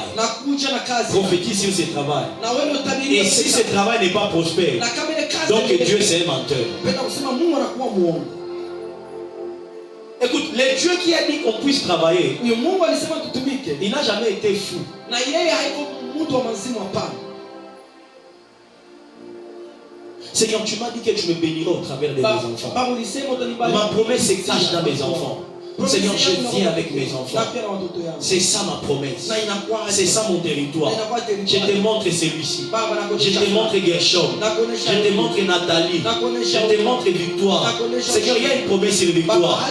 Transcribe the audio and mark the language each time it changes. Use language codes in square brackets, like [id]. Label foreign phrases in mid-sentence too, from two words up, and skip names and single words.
[sw] Nakuja na kazi. [fr] Prophétise sur ce travail. [sw] Na wewe utabiri. [fr] Et si ce travail n'est pas prospère, [sw] na kama ile kazi [fr] donc Dieu c'est un menteur. [sw] Penda kusema Mungu anakuwa muongo. [fr] Écoute, le Dieu qui a dit qu'on puisse travailler, [sw] Huyo Mungu alisema tutumike. [fr] il n'a jamais été fou. [sw] Na yeye haiko mtu wa mazimu hapana. [fr] Seigneur, tu m'as dit que tu me béniras au travers de mes enfants. [sw] Baba ulisema utanibariki. [fr] Ma promesse se cache dans mes enfants. Seigneur, je viens avec mes enfants. C'est ça ma promesse. C'est ça mon territoire. Je te montre celui-ci. Je te montre Gershom. Je te montre Nathalie. Je te montre Victoire. Seigneur, il y a une promesse sur Victoire.